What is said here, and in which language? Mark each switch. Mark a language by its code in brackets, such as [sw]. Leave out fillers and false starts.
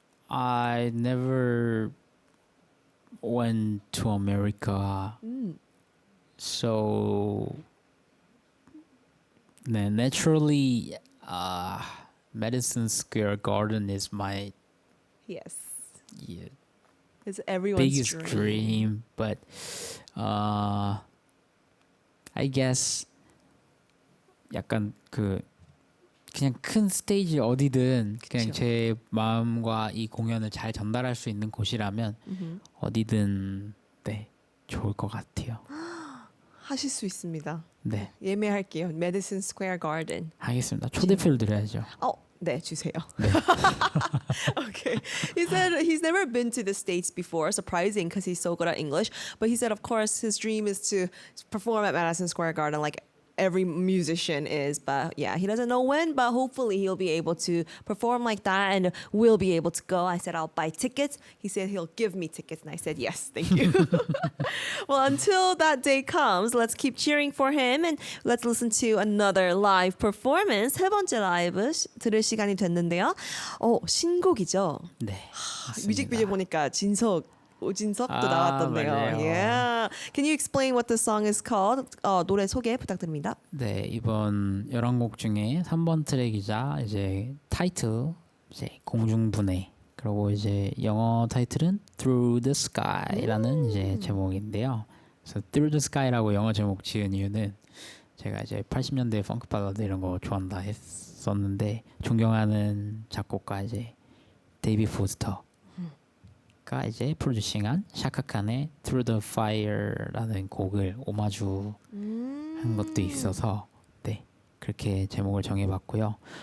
[en] I never went to America. So naturally Madison Square Garden is my Yes. yeah, It's everyone's biggest dream, but I guess [ko] 약간 그냥 큰 스테이지 어디든 그냥 그쵸. 제 마음과 이 공연을 잘 전달할 수 있는 곳이라면 어디든 네 좋을 것 같아요. 하실 수 있습니다. 네 예매할게요. Madison Square Garden. 하겠습니다. 초대표를 드려야죠. 네, 주세요. Okay. [en] He said he's never been to the States before, surprising because he's so good at English. But he said, of course, his dream is to perform at Madison Square Garden like every musician is. But yeah, he doesn't know when, but hopefully he'll be able to perform like that and we'll be able to go. I said, I'll buy tickets. He said he'll give me tickets. And I said, yes, thank you. Well, until that day comes, let's keep cheering for him and let's listen to another live performance. [ko] 세 번째 라이브 들을 시간이 됐는데요. 신곡이죠. 네. 뮤직비디오 보니까 오진석도 아, 나왔던데요. 맞아요. [en] Yeah. Can you explain what the song is called? [ko] 노래 소개 부탁드립니다. 네 이번 11곡 중에 3번 트랙이자 이제 타이틀 이제 공중분해 그리고 이제 영어 타이틀은 Through the Sky라는 이제 제목인데요. 그래서 Through the Sky라고 영어 제목 지은 이유는 제가 이제 80년대 펑크 발라드 이런 거 좋아한다 했었는데 존경하는 작곡가 이제 데이비 포스터가 이제 프로듀싱한 샤카칸의 Through the Fire라는 곡을 오마주한 것도 있어서 네 그렇게 제목을 정해봤고요.